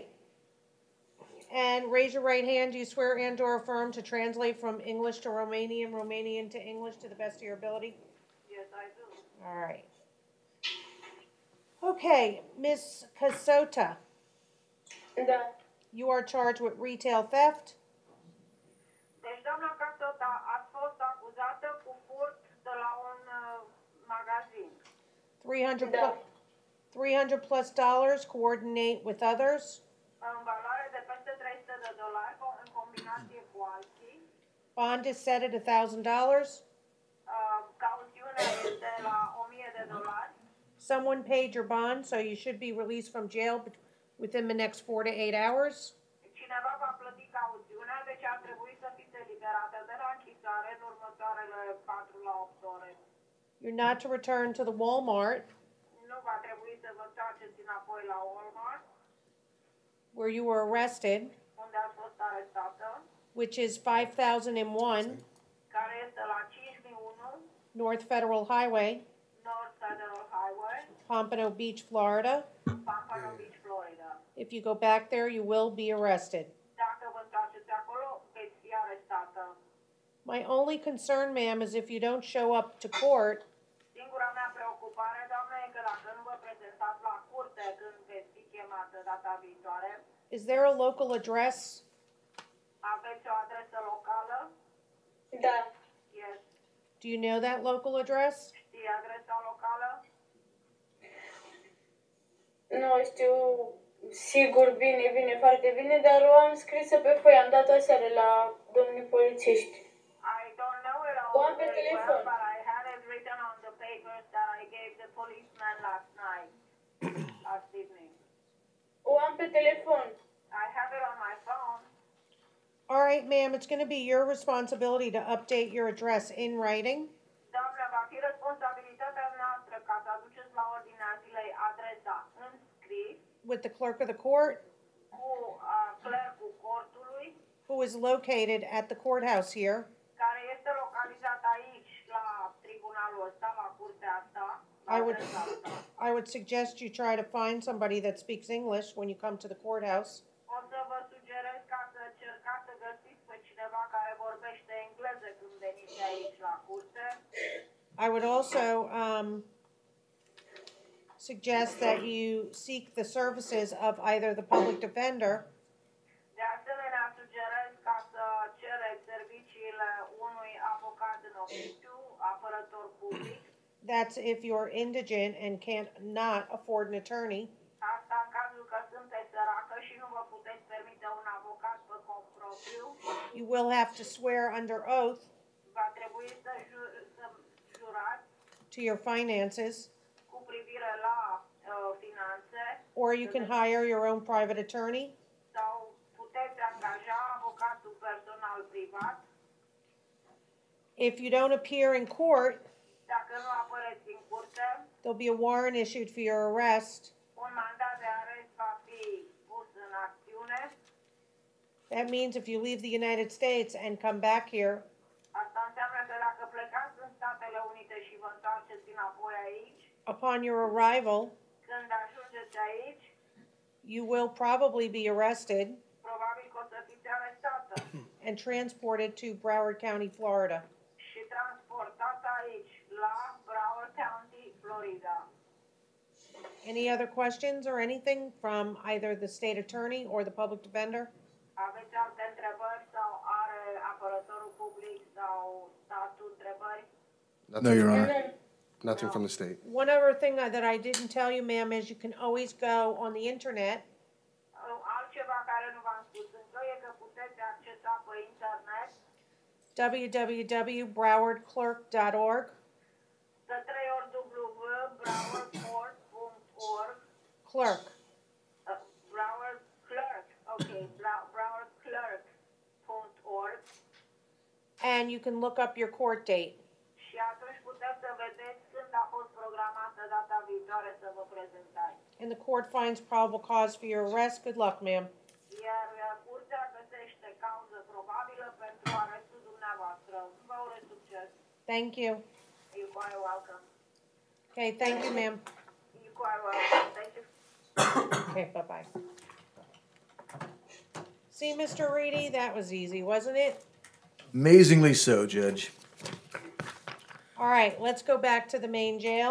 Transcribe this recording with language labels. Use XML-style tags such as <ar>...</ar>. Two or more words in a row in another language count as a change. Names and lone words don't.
<en>And raise your right hand. Do you swear and or affirm to translate from English to Romanian, Romanian to English to the best of your ability? Yes, I do. All right. Okay, Miss Casota.</en> <ro>Da.</ro> <en>You are charged with retail theft.</en> <ro>Deci, doamna Casota, ați fost acuzată cu furt de la un magazin. 300 Da.</ro> <en>300 plus dollars, coordinate with others.</en> <ro>În valoare de peste $300 în combinație cu alții.</ro> <en>Bond is set at $1,000.</en> <ro>Cauțiunea este la $1,000.</ro> <en>Someone paid your bond, so you should be released from jail within the next 4 to 8 hours.</en> <ro>Cineva va plăti cauțiunea, deci ar trebui să fiți eliberată de la închisoare în următoarele 4 la 8 ore.</ro> <en>You're not to return to the Walmart</en> <ro>Nu va trebui să vă întoarceți înapoi la Walmart,</ro> <en>where you were arrested,</en> <ro>unde ați fost arestată,</ro> <en>which is 5001</en> <ro>care este la 5001</ro> <en>North Federal Highway,</en> <ro>North Federal Highway,</ro> <en>Pompano Beach, Florida.</en> <ro>Pompano Beach, Florida.</ro> <en>If you go back there, you will be arrested.</en> <ro>Dacă vă întoarceți acolo, veți fi arestată.</ro> <en>My only concern, ma'am, is if you don't show up to court,</en> <ro>Singura mea preocupare, doamnă, e că dacă nu vă prezentați la curte când veți fi chemată data viitoare,</ro> <en>is there a local address?</en> <ro>aveți o adresă locală? Da.</ro> <en>Yes. Do you know that local address?</en> <ro>Știi adresa locală? Nu știu sigur bine, foarte bine, dar o am scrisă pe foaie, am dat-o aseară la domnii polițiști.</ro> <en>I don't know it all</en> <ro>O am pe</ro> <en>very</en> <ro>telefon.</ro> <en>well, but I had it written on the papers that I gave the policeman last night, last evening.</en> <ro>O am pe telefon.</ro> <en>I have it on my phone. All right, ma'am, it's going to be your responsibility to update your address in writing.</en> <ro>Doamnă, va fi responsabilitatea noastră ca să aduceți la ordinea zilei adresa în scris</ro> <en>With the clerk of the court,</en> <ro>cu clercul cortului,</ro> <en>who is located at the courthouse here,</en> <ro>care este localizat aici, la tribunalul ăsta, la curtea asta, la</ro> <en>I would,</en> <ro>adresa asta.</ro> <en>I would suggest you try to find somebody that speaks English when you come to the courthouse.</en> <ro>O să vă sugerez ca să încercați să găsiți pe cineva care vorbește engleză când veniți aici la curte.</ro> <en>I would also suggest that you seek the services of either the public defender</en> <ro>De asemenea, sugerez ca să cereți serviciile unui avocat în oficiu, apărător public.</ro> <en>That's if you're indigent and can't not afford an attorney.</en> <ro>Asta în cazul că sunteți săracă și nu vă puteți permite un avocat pe cont propriu.</ro> <en>You will have to swear under oath</en> <ro>Va trebui să jurați</ro> <en>to your finances,</en> <ro>cu privire la finanțe</ro> <en>or you can hire your own private attorney.</en> <ro>sau puteți angaja avocatul personal privat.</ro> <en>If you don't appear in court,</en> <ro>Dacă nu apăreți în curte,</ro> <en>there'll be a warrant issued for your arrest.</en> <ro>un mandat de arest va fi pus în acțiune.</ro> <en>That means if you leave the United States and come back here,</en> <ro>Asta înseamnă că dacă plecați în Statele Unite și vă întoarceți înapoi aici,</ro> <en>upon your arrival,</en> <ro>când ajungeți aici,</ro> <en>you will probably be arrested</en> <ro>probabil că o să fiți arestată</ro> <en>and transported to Broward County, Florida.</en> <ro>și transportați aici, la Broward County, Florida.</ro> <en>Any other questions or anything from either the state attorney or the public defender?</en> <ro>Aveți alte întrebări sau are apărătorul public sau statul întrebări?</ro> <en>No, Your Honor. Nothing from the state. One other thing that I didn't tell you, ma'am, is you can always go on the internet</en> <ro>Altceva care nu v-am spus încă e că puteți accesa pe internet www.browardclerk.org. să 3 ori www.browardcourt.org.</ro> <en>Clerk. Broward Clerk, okay, browardclerk.org. And you can look up your court date.</en> <ro>Și atunci puteți să vedeți când a fost programată data viitoare să vă prezentați.</ro> <en>And the court finds probable cause for your arrest. Good luck, ma'am.</en> <ro>Iar curtea găsește cauză probabilă pentru arestul dumneavoastră. Vă urez succes.</ro> <en>Thank you. You're quite welcome. Okay, thank you, ma'am. You're quite welcome. Thank you. Okay, bye-bye. See, Mr. Reedy, that was easy, wasn't it? Amazingly so, Judge. All right, let's go back to the main jail.</en>